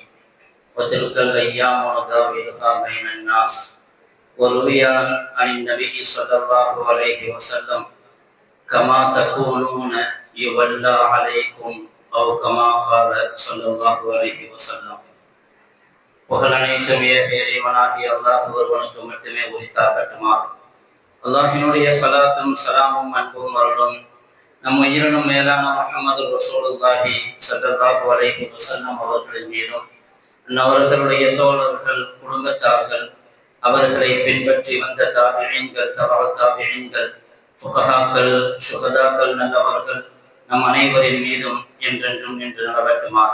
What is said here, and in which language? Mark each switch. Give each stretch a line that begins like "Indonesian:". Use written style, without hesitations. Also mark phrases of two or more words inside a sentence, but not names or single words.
Arabic: وتلك الأيام نداولها بين الناس. وروي عن النبي صلى الله عليه وسلم: كما تكونون يولى عليكم أو كما قال صلى الله عليه وسلم.
Tamil: புகழ் அனைத்தும் இறைவனாகிய அல்லாஹ் ஒருவனுக்கு மட்டுமே உரித்தாகட்டுமாக. அல்லாஹினுடைய சலாத்தும் சலாமும் அன்பும் அருளும் நம் உயிரினும் மேலான
Arabic: محمد رسول الله صلى الله عليه وسلم
Tamil: அவர்களின் மீதும், அவர்களுடைய தோழர்கள், குடும்பத்தார்கள், அவர்களை பின்பற்றி வந்த தாபிஈன்கள், தபஅ தாபிஈன்கள், ஃபுகஹாக்கள், ஷுஹதாக்கள், நல்லவர்கள் நம் அனைவரின் மீதும் என்றென்றும் நின்று நடவட்டுமாக.